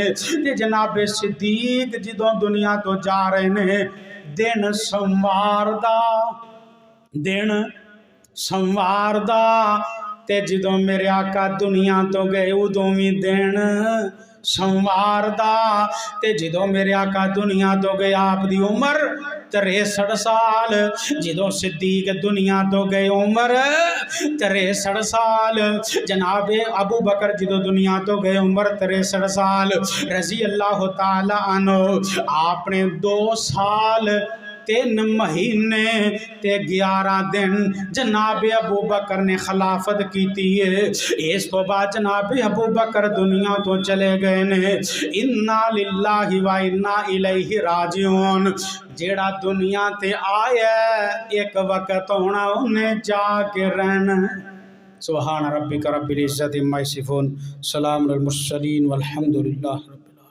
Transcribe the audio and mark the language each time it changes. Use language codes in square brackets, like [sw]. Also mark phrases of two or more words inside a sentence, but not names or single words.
[pa] ਤੇ ਜਨਾਬੇ ਸਿੱਦੀਕ ਜਦੋਂ ਦੁਨੀਆ ਤੋਂ ਜਾ ਰਹੇ ਨੇ, ਦਿਨ ਸੋਮਵਾਰ ਦਾ, ਦਿਨ ਸੋਮਵਾਰ ਦਾ, ਤੇ ਜਦੋਂ ਮੇਰੇ ਆਕਾ ਦੁਨੀਆ ਤੋਂ ਗਏ ਉਦੋਂ ਭੀ ਦਿਨ ਸੋਮਵਾਰ ਦਾ, ਤੇ ਜਦੋਂ ਮੇਰੇ ਆਕਾ ਦੁਨੀਆ ਤੋਂ ਗਏ ਆਪ ਦੀ ਉਮਰ 63 ਸਾਲ, ਜਦੋਂ ਸਿੱਦੀਕ ਦੁਨੀਆ ਤੋਂ ਗਏ ਉਮਰ 63 ਸਾਲ। ਜਨਾਬ ਅਬੂ ਬਕਰ ਜਦੋਂ ਦੁਨੀਆ ਤੋਂ ਗਏ ਉਮਰ 63 ਸਾਲ। [ar] رضي الله تعالى عنه [pa] ਆਪਨੇ 2 ਸਾਲ 3 ਮਹੀਨੇ ਤੇ 11 ਦਿਨ ਜਨਾਬ ਅਬੂ ਬਕਰ ਨੇ ਖ਼ਿਲਾਫ਼ਤ ਕੀ ਹੈ। ਇਸ ਤੋਂ ਬਾਅਦ ਜਨਾਬ ਅਬੂ ਬਕਰ ਦੁਨੀਆ ਤੋਂ ਚਲੇ ਗਏ ਨੇ। [ar] إنا لله وإنا إليه راجعون. [pa] ਜਿਹੜਾ ਦੁਨੀਆ ਤੇ ਆਇਆ ਇੱਕ ਵਕਤ ਹੋਣਾ, ਉਨ੍ਹੇਂ ਜਾ ਕੇ ਰਹਿਣਾ। [ar] سبحان ربك رب العزة عما يصفون، سلام المرسلين والحمد لله.